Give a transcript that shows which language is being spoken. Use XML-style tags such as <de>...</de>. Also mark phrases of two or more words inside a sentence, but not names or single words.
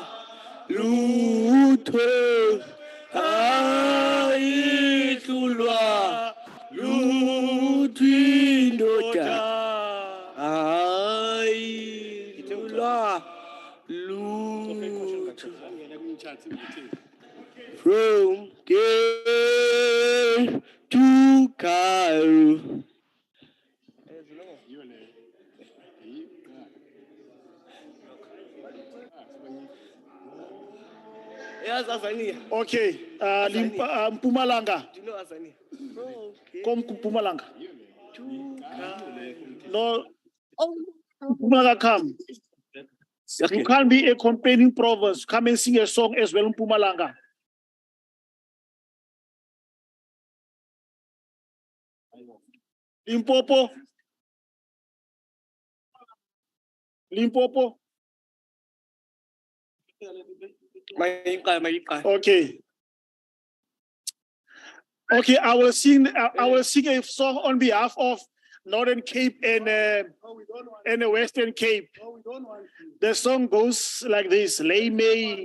<zu>lutho ayihlulwa luthwindo ayihlulwa lutho.</zu> <en>From Cape to Cairo. Okay, Mpumalanga. Do you know Azania? Come Mpumalanga. No, Mpumalanga come. You can't be a complaining province. Come and sing a song as well in Mpumalanga. Limpopo. Limpopo. Okay. Okay, I will sing a song on behalf of Northern Cape and the Western Cape. The song goes like this: Lay May.</en>